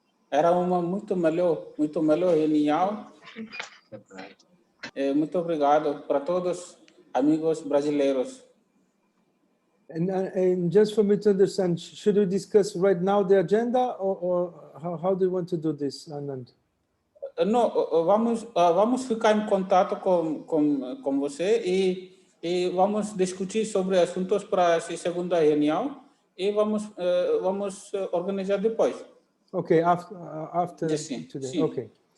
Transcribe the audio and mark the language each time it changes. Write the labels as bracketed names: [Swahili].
[Portuguese] Era uma muito melhor reunião. Muito obrigado para todos, amigos brasileiros. [English] And just for me to understand, should we discuss right now the agenda, or how do you want to do this, Anand? [Portuguese] Não, vamos ficar em contato com você e vamos discutir sobre assuntos para essa segunda reunião e vamos organizar depois. [English] Ok, after today. [Portuguese] Sim. [English] Ok.